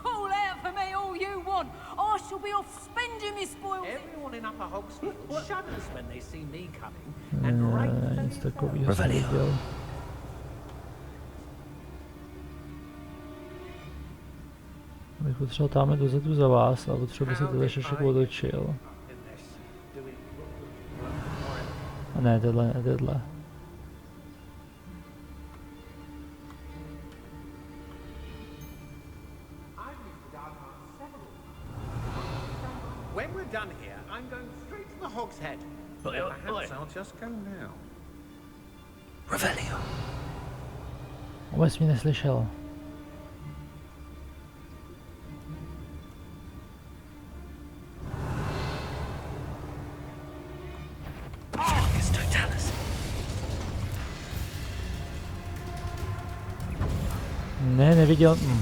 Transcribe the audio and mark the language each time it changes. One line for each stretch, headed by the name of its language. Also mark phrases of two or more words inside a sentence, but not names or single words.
Czech: Nic takového jsem nedělal. Bych potřeboval tamhle dozadu za vás, ale potřeboval by se tohle šešek otočil. A ne, tohle.
English: When we're done here, I'm going straight to the Hog's Head. Perhaps I'll just go now. Revelio.
Czech: Vůbec mě neslyšel. Ne, neviděl.